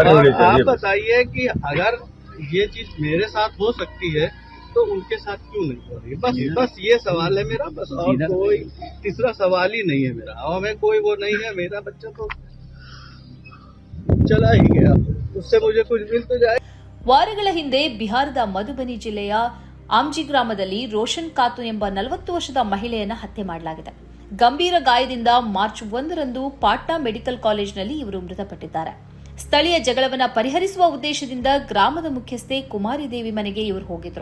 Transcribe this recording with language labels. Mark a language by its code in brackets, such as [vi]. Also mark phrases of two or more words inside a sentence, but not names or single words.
[hi] आप बताइए कि अगर ये चीज मेरे साथ हो सकती है तो उनके साथ क्यों नहीं हो रही है? बस ये सवाल है मेरा, बस. और कोई तीसरा सवाल ही नहीं है मेरा. और हमें कोई वो नहीं है. मेरा बच्चा तो चला ही गया, उससे मुझे कुछ मिल तो जाए. [kn] ವಾರಗಳ ಹಿಂದೆ ಬಿಹಾರದ ಮಧುಬನಿ ಜಿಲ್ಲೆಯ ಆಮ್ಜಿ ಗ್ರಾಮದಲ್ಲಿ ರೋಷನ್ ಖಾತೂನ್ ಎಂಬ 40 ವರ್ಷದ ಮಹಿಳೆಯನ್ನ ಹತ್ಯೆ ಮಾಡಲಾಗಿದೆ. ಗಂಭೀರ ಗಾಯದಿಂದ ಮಾರ್ಚ್ 1ರಂದು ಪಾಟ್ನಾ ಮೆಡಿಕಲ್ ಕಾಲೇಜಿನಲ್ಲಿ ಇವರು ಮೃತಪಟ್ಟಿದ್ದಾರೆ. ಸ್ಥಳೀಯ ಜಗಳವನ್ನ ಪರಿಹರಿಸುವ ಉದ್ದೇಶದಿಂದ ಗ್ರಾಮದ ಮುಖ್ಯಸ್ಥೆ ಕುಮಾರಿ ದೇವಿ ಮನೆಗೆ ಇವರು ಹೋಗಿದ್ರು.